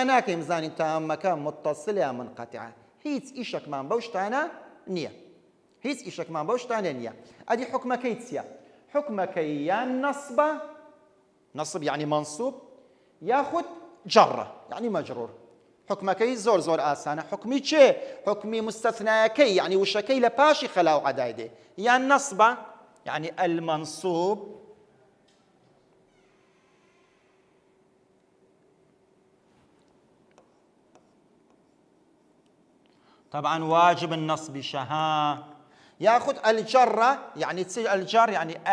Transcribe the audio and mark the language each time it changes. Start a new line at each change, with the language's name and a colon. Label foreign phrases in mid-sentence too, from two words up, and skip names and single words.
Central Kurdish: ناکەین بزانین تامەکە متصل یا منقەتیعە هیچ ئیشێکمان بەو شتانە نییە هیچ ئیشێکمان بەو شتانە نییە ئەدی حوکمەکەی چییە حوکمەکەی یان نەسبە نەسب
Arabic: یعنی منصوب
Central Kurdish: یاخود جەڕە
Arabic: یعنی مەجرور
Central Kurdish: حکمەکەی زۆر ئاسانە حکمی چێ حکمی مستەثنایەکەی یعنی وشەکەی لە پاشی خەلا و عەدای دێ یان نەسبە
Arabic: یعنی المنصوب طبعا واجب النصب شها ياخذ الجر يعني الجر يعني